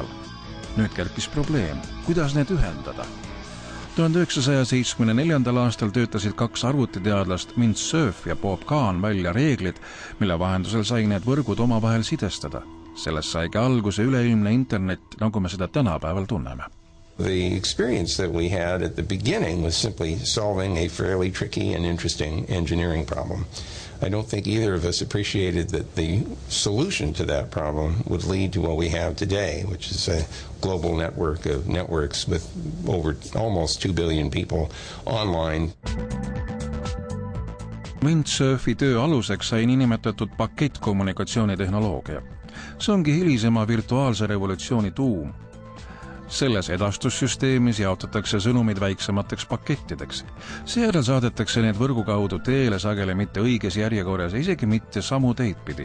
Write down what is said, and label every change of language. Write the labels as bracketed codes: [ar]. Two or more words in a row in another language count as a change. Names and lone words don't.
[et] Nüüd kerkis probleem, kuidas need ühendada. 1974. aastal töötasid kaks arvutiteadlast Mint Cerf ja Bob Kahn välja reeglid, mille vahendusel sai need võrgud omavahel sidestada. Sellest saigi alguse üleilmne internet, nagu me seda tänapäeval tunneme. [en] The experience that we had at the beginning was simply solving a fairly tricky and interesting engineering problem. I don't think either of us appreciated that the solution to that problem would lead to what we have today, which is a global network of networks with over almost 2 billion people online. [et] Windsurfi töö aluseks sai niinimetatud pakettkommunikatsioonitehnoloogia. See ongi hilisema virtuaalse revolutsiooni tuum. Selles edastussüsteemis jaotatakse sõnumid väiksemateks pakettideks. Seejärel saadetakse need võrgu kaudu teele sageli mitte õiges järjekorras, isegi mitte samu teid pidi.